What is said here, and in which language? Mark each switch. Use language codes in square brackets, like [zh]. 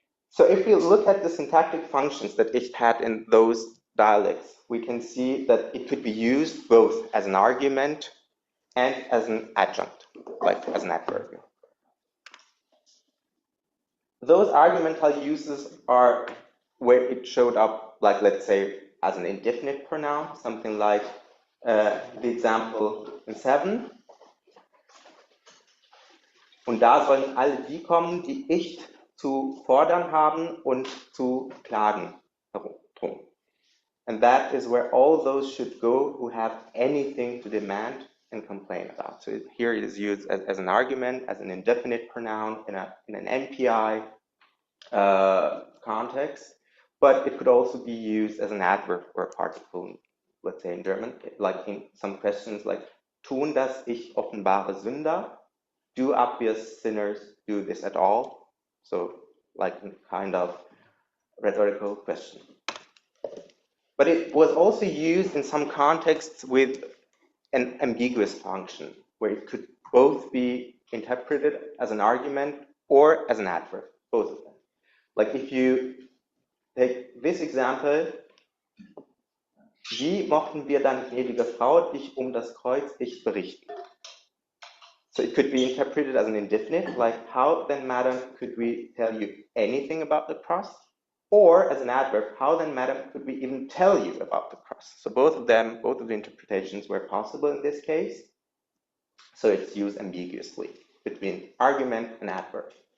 [en] So if we look at the syntactic functions that ich had in those dialects, we can see that it could be used both as an argument and as an adjunct, like as an adverb. Those argumental uses are where it showed up, like, let's say, as an indefinite pronoun, something like the example in 7. [de] Und da sollen alle die kommen, die ich zu fordern haben und zu klagen drum. [en] And that is where all those should go who have anything to demand and complain about. So here it is used as an argument, as an indefinite pronoun in an NPI context, but it could also be used as an adverb or a particle, let's say in German, like in some questions like, [de] tun das ich offenbare Sünder? [en] Do obvious sinners do this at all? So like a kind of rhetorical question. But it was also used in some contexts with an ambiguous function, where it could both be interpreted as an argument or as an adverb, both of them. Like if you take this example, [de] wie mochten wir dann, gnädige Frau, dich das Kreuz ich berichten? [en] So it could be interpreted as an indefinite, like how then, madam, could we tell you anything about the cross? Or as an adverb, how then, madam, could we even tell you about the cross? So both of the interpretations were possible in this case. So it's used ambiguously between argument and adverb.